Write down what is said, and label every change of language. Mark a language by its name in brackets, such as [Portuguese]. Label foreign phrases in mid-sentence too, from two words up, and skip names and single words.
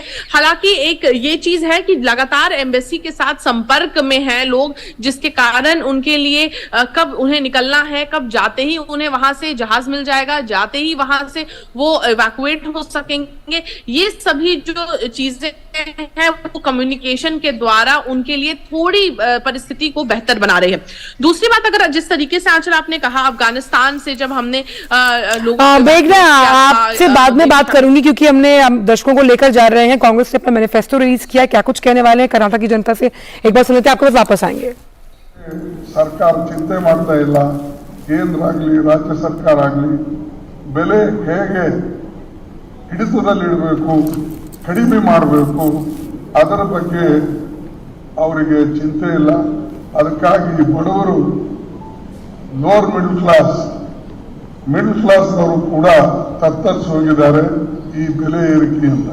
[Hindi] हालांकि एक ये चीज है कि लगातार एम्बेसी के साथ संपर्क में हैं लोग, जिसके कारण उनके लिए कब उन्हें निकलना है, कब जाते ही उन्हें वहां से जहाज मिल जाएगा, जाते ही वहां से वो इवैक्यूएट हो सकेंगे, ये सभी जो चीजें हैं वो कम्युनिकेशन के द्वारा उनके लिए थोड़ी परिस्थिति को बेहतर बना रही है। दूसरी बात, अगर जिस तरीके से आंचल आपने कहा, अफगानिस्तान से जब हमने मेघना, आपसे बाद में बात करूंगी क्योंकि हमने दर्शकों को लेकर जा रहे हैं। कांग्रेस ने अपना मैनिफेस्टो रिलीज किया, क्या कुछ कहने वाले हैं कर्नाटक की जनता से, एक बार सुनते हैं, आपके पास वापस आएंगे। [Kannada] ಸರ್ಕಾರ ಚಿಂತೆ ಮಾಡ್ತಾ ಇಲ್ಲ, ಕೇಂದ್ರ ಆಗಲಿ ರಾಜ್ಯ ಸರ್ಕಾರ ಆಗಲಿ ಬೆಲೆ ಹೇಗೆ ಹಿಡಿತದಲ್ಲಿಡಬೇಕು, ಕಡಿಮೆ ಮಾಡಬೇಕು, ಅದರ ಬಗ್ಗೆ ಅವರಿಗೆ ಚಿಂತೆ ಇಲ್ಲ. ಅದಕ್ಕಾಗಿ ಬಡವರು, [English] lower middle class [Kannada] ಅವರು ಕೂಡ ತತ್ತರಿಸಿ ಹೋಗಿದ್ದಾರೆ ಈ ಬೆಲೆ ಏರಿಕೆಯಿಂದ.